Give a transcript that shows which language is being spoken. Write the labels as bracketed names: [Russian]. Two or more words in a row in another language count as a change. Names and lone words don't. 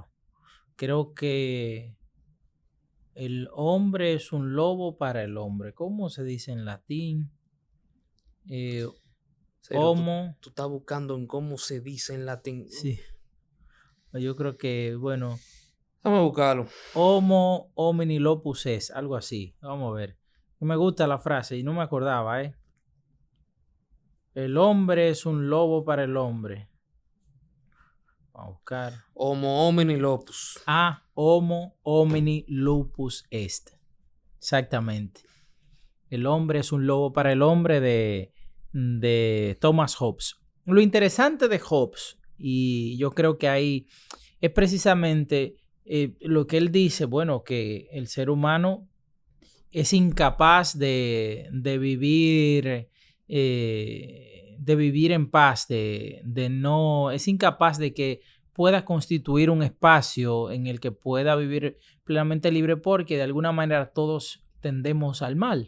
[Spanish] Creo que el hombre es un lobo para el hombre. ¿Cómo se dice en latín? Homo. Tú estás buscando en cómo se dice en latín. Sí. Yo creo que, bueno. Vamos a buscarlo. [Latin] Homo homini lopus est, [Spanish] algo así. Vamos a ver. Me gusta la frase y no me acordaba, ¿eh? El hombre es un lobo para el hombre. Vamos a buscar. [Latin] Homo homini lopus. Homo homini lupus est. [Spanish] Exactamente. El hombre es un lobo para el hombre de Thomas Hobbes. Lo interesante de Hobbes, y yo creo que ahí es precisamente lo que él dice, bueno, que el ser humano es incapaz de vivir en paz, es incapaz de que pueda constituir un espacio en el que pueda vivir plenamente libre porque de alguna manera todos tendemos al mal.